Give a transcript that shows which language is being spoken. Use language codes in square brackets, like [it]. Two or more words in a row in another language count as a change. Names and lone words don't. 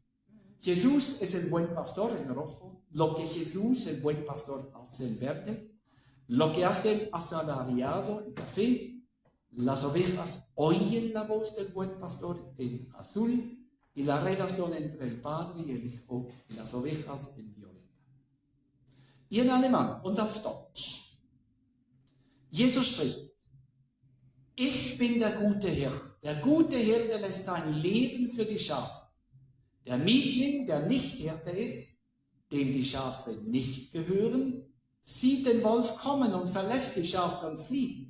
[es] Jesús es el buen pastor en rojo. Lo que Jesús, el buen pastor, hace en verde. Lo que hace el asalariado en café. Las ovejas oyen la voz del buen pastor en azul. Y la relación entre el Padre y el Hijo y las ovejas en violeta. Y en alemán, [de] und auf Deutsch. Jesus spricht. Ich bin der gute Hirte. Der gute Hirte lässt sein Leben für die Schafe. Der Mietling, der nicht Hirte ist, dem die Schafe nicht gehören, sieht den Wolf kommen und verlässt die Schafe und flieht.